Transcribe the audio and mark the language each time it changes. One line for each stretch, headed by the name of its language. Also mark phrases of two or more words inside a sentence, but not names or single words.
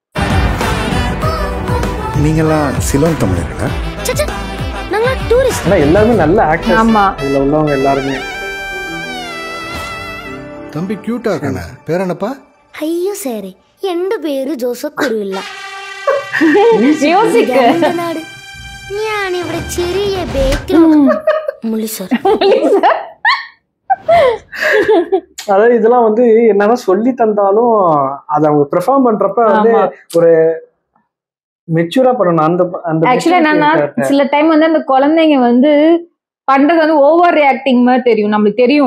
Tamil: நீங்கெல்லாம் சிலோன் தமிழர்களா? எல்லாருமே நல்ல ஆக்டர்ஸ். ஆமா, இதுல உள்ளவங்க எல்லாருமே. தம்பி கியூட்டா இருக்கானே, பேர் என்னப்பா? ஐயோ சார், எந்த பேரு ஜோசப் குருவில்ல. மியூசிக்
Malayalam: ഞാൻ ഇവിടെ ചെറിയ ബേക്കറി മുള്ളി സാർ.
Tamil: அதாவது இதெல்லாம் வந்து என்னதான் சொல்லி தந்தாலும் அதை அவங்க பெர்ஃபார்ம் பண்றப்ப வந்து ஒரு மெச்சூரா பண்ணணும். அந்த ஆக்சுவலா என்னன்னா சில டைம் வந்து அந்த குழந்தைங்க வந்து பண்றது வந்து
English: over reacting
Tamil: மாதிரி தெரியும், நம்மளுக்கு தெரியும்.